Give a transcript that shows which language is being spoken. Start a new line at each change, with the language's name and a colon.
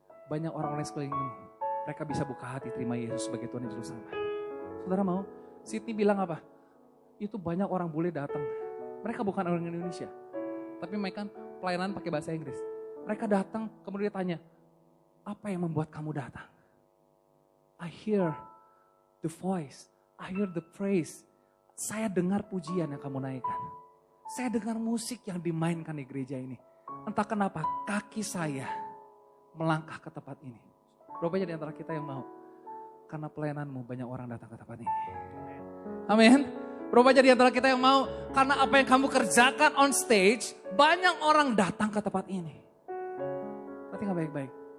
Indonesian: Banyak orang-orang sekelilingmu, mereka bisa buka hati terima Yesus sebagai Tuhan dan Juru Selamat. Saudara mau? Sydney bilang apa? Itu banyak orang bule datang. Mereka bukan orang Indonesia. Tapi mereka pelayanan pakai bahasa Inggris. Mereka datang, kemudian tanya, apa yang membuat kamu datang?
English: I hear the voice, I hear the praise.
Indonesian: Saya dengar pujian yang kamu naikkan. Saya dengar musik yang dimainkan di gereja ini. Entah kenapa kaki saya melangkah ke tempat ini. Berapa di antara kita yang mau? Karena pelayananmu banyak orang datang ke tempat ini. Amin. Berapa di antara kita yang mau? Karena apa yang kamu kerjakan
English: on stage,
Indonesian: banyak orang datang ke tempat ini. Perhatikan baik-baik.